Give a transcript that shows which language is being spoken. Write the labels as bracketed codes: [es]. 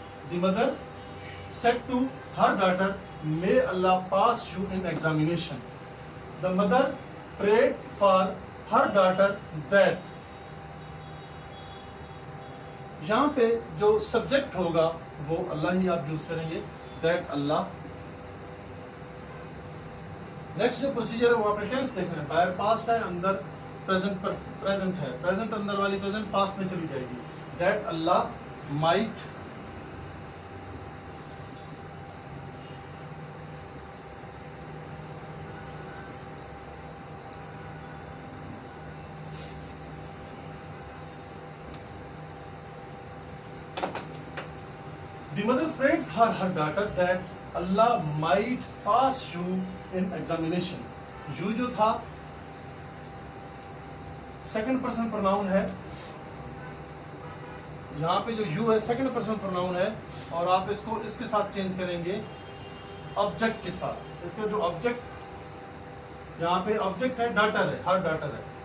[en] The mother said to her daughter, may Allah pass you in examination. The mother prayed for her daughter that. [ur] یہاں پہ جو subject ہوگا وہ اللہ ہی آپ use کریں گے. That Allah. نیکسٹ جو پروسیجر ہے وہ آپ نے ٹینس دیکھنا ہے. باہر پاسٹ ہے, اندر پریزنٹ ہے. پریزنٹ اندر والی پریزنٹ پاسٹ میں چلی جائے گی. [en] That Allah might The mother prayed for her daughter that Allah might pass you in examination. [ur] You جو تھا سیکنڈ پرسن پرناؤن ہے. یہاں پہ جو یو ہے سیکنڈ پرسن پرناؤن ہے اور آپ اس کو اس کے ساتھ چینج کریں گے آبجیکٹ کے ساتھ. اس کا جو آبجیکٹ یہاں پہ آبجیکٹ ہے ڈاٹر ہے, ہر ڈاٹر ہے.